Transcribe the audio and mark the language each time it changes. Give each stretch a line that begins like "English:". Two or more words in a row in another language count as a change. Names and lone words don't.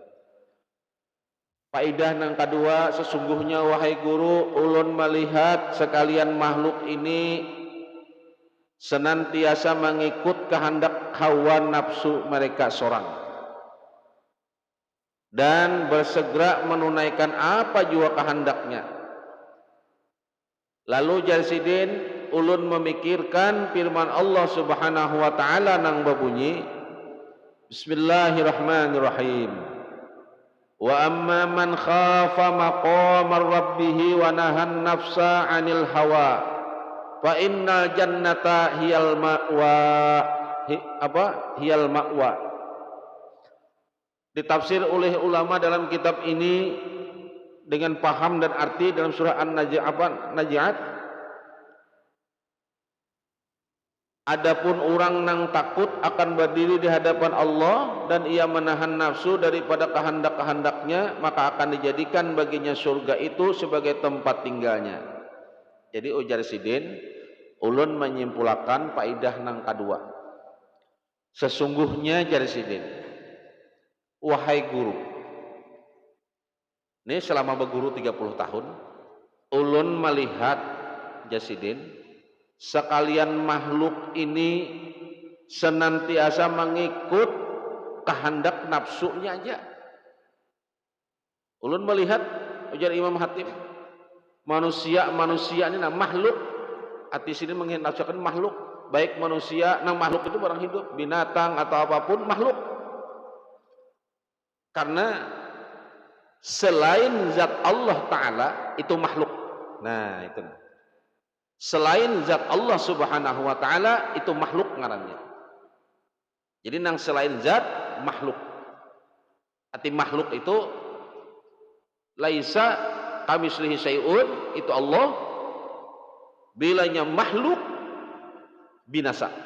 Indonesian: Faidah nang kedua, sesungguhnya wahai guru, ulun melihat sekalian makhluk ini senantiasa mengikut kehendak hawa nafsu mereka sorang dan bersegera menunaikan apa jua kehendaknya. Lalu Jasidin, ulun memikirkan firman Allah Subhanahu wa taala nang berbunyi Bismillahirrahmanirrahim.
Arabic: وأما من خاف مقام ربه ونهى النفس عن الهوى فإن الجنة هي المأوى. هي المأوى.
Indonesian: Ditafsir oleh ulama dalam kitab ini dengan paham dan arti dalam surah An-Naji'at. Adapun orang nang takut akan berdiri di hadapan Allah dan ia menahan nafsu daripada kehendak-kehendaknya, maka akan dijadikan baginya surga itu sebagai tempat tinggalnya. Jadi ujar Sidin, ulun menyimpulkan faidah nang kedua. Sesungguhnya jar Sidin, wahai guru, ini selama berguru 30 tahun, ulun melihat Jasidin, sekalian makhluk ini senantiasa mengikut kehendak nafsunya aja. Ulun melihat, ujar Imam Hatim, manusia ini makhluk. Arti sini mengingatkan makhluk, baik manusia, makhluk itu barang hidup, binatang atau apapun makhluk. Karena selain zat Allah Ta'ala itu makhluk. Nah itu. Selain zat Allah Subhanahu wa taala itu makhluk ngarannya. Jadi nang selain zat makhluk. Arti makhluk itu
Arabic: ليس كمثله شيء,
Indonesian: itu Allah. Bilanya makhluk binasa.